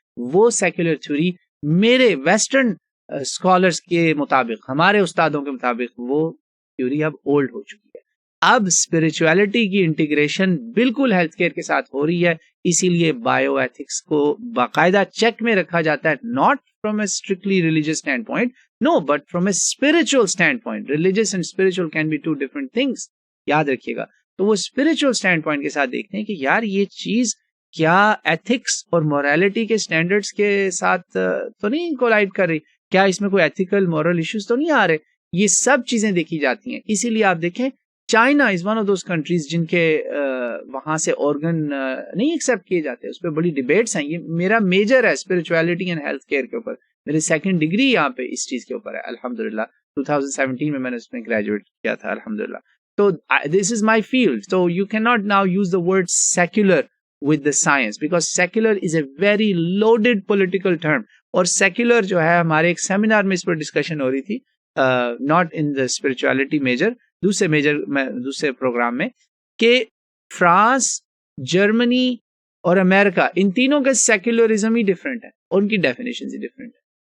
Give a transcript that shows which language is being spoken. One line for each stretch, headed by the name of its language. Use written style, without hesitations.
Urdu: وہ secular theory میرے western scholars کے مطابق، ہمارے استادوں کے مطابق، وہ تھیوری اب اولڈ ہو چکی ہے. اب اسپرچویلٹی کی انٹیگریشن بالکل ہیلتھ کیئر کے ساتھ ہو رہی ہے. اسی لیے بایو ایتھکس کو باقاعدہ چیک میں رکھا جاتا ہے.
English: Not from a strictly religious standpoint, no, but from a spiritual standpoint. Religious and spiritual can be two different things.
Urdu: یاد رکھیے گا. تو وہ spiritual standpoint کے ساتھ دیکھتے ہیں کہ یار یہ چیز کیا ایتھکس اور مورالٹی کے سٹینڈرڈز کے ساتھ تو نہیں کولائڈ کر رہی، کیا اس میں کوئی ایتھیکل مورل ایشوز تو نہیں آ رہے. یہ سب چیزیں دیکھی جاتی ہیں. اسی لیے آپ دیکھیں
English: China is one of those countries
Urdu: جن کے وہاں سے آرگن نہیں ایکسیپٹ کیے جاتے. اس پہ بڑی ڈیبیٹس ہیں. یہ میرا میجر ہے اسپرچویلٹی اینڈ ہیلتھ کیئر کے اوپر. میری سیکنڈ ڈگری یہاں پہ اس چیز کے اوپر ہے الحمدللہ. 2017 میں نے اس میں گریجویٹ کیا تھا الحمدللہ.
English: تو this is my field. So you cannot now use the word secular with the science because secular is a very loaded political term.
Urdu: اور secular جو ہے ہمارے ایک سیمینار میں اس پر ڈسکشن ہو رہی تھی،
English: not in the spirituality major،
Urdu: دوسرے پروگرام میں، کہ فرانس، جرمنی اور امریکہ، ان تینوں کا سیکولرزم ہی ڈفرینٹ ہے اور ان کی ڈیفینیشن ہی ڈفرینٹ ہے.